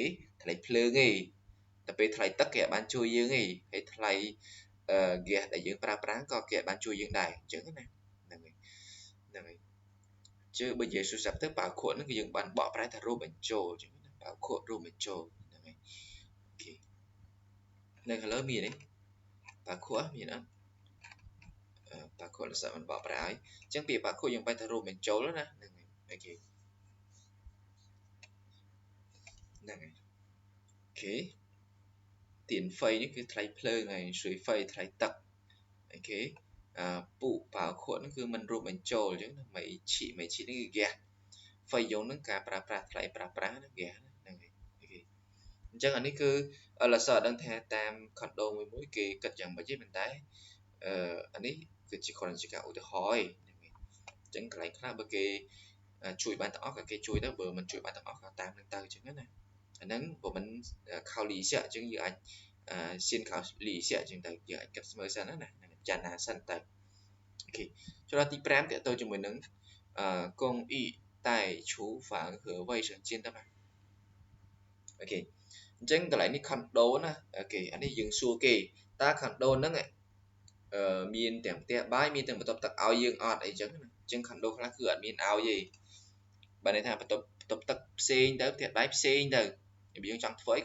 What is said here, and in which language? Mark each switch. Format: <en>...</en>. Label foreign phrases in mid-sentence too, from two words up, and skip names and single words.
<km>ថ្លៃភ្លើងឯងតែពេលថ្លៃទឹកគេអាចបានជួយយើងឯងហើយថ្លៃហ្គាសដែលយើងប្រើប្រាស់ក៏គេអាចបានជួយយើងដែរអញ្ចឹងណាហ្នឹងហើយជឿបើនិយាយស្រាប់ទៅបើខួតហ្នឹងគឺយើងបានបកប្រែថារួមបញ្ចូលអញ្ចឹងណាបើខួតរួមបញ្ចូលហ្នឹងហើយអូខេនៅខាងលើមានទេបើខួតមានអត់បើខួតលសាមិនបកប្រែហើយអញ្ចឹងពាក្យបើខួតយើងបែរថារួមបញ្ចូលណាហ្នឹងហើយអូខេ ហ្នឹងហើយអូខេ</km> <vi>tiền phí</vi> <km>នេះគឺថ្លៃភ្លើងហើយ水费ថ្លៃទឹកអូខេពុបើខួត ហ្នឹងគឺมันរួមបញ្ចូលអញ្ចឹងណាមេឈីនេះគឺហ្គាសហ្វៃយ៉ុងហ្នឹងការប្រើប្រាស់ថ្លៃប្រើប្រាស់ណាហ្គាសហ្នឹងហើយអូខេអញ្ចឹងអានេះគឺលសដឹងថាតាម condo មួយគេគិតយ៉ាងម៉េចទេប៉ុន្តែអានេះគឺជាគ្រាន់តែជាការឧទាហរណ៍ឯងអញ្ចឹងកន្លែងខ្លះបើគេជួយបានទាំងអស់ក៏គេ ជួយទៅបើមិនជួយបានទាំងអស់ក៏តាមនឹងទៅអញ្ចឹងណាអាហ្នឹងបើមិនខោលីអញ្ចឹងយើងអាច</km> <zh>先考虑一下</zh> <km>អញ្ចឹងទៅយើងអាចគិតស្មើសិនណាពិចារណាសិនទៅអូខេចូលដល់ទី5តទៅជាមួយនឹង</km> <zh>公寓带厨房和卫生间</zh> <km>ទៅបាទអូខេអញ្ចឹងកន្លែ ងនេះ condo ណាអូខេអានេះយើងសួរគេតើ condo ហ្នឹងមានទាំងផ្ទះបាយមានទាំងបន្ទប់ទឹកឲ្យយើងអត់អីចឹងណាអញ្ចឹង condo ខ្លះគឺអត់មានឲ្យទេបើន័យថាបន្ទប់ទឹកផ្សេងទៅផ្ទះបាយផ្សេងទៅយើងចង់ធ្វើអី</km>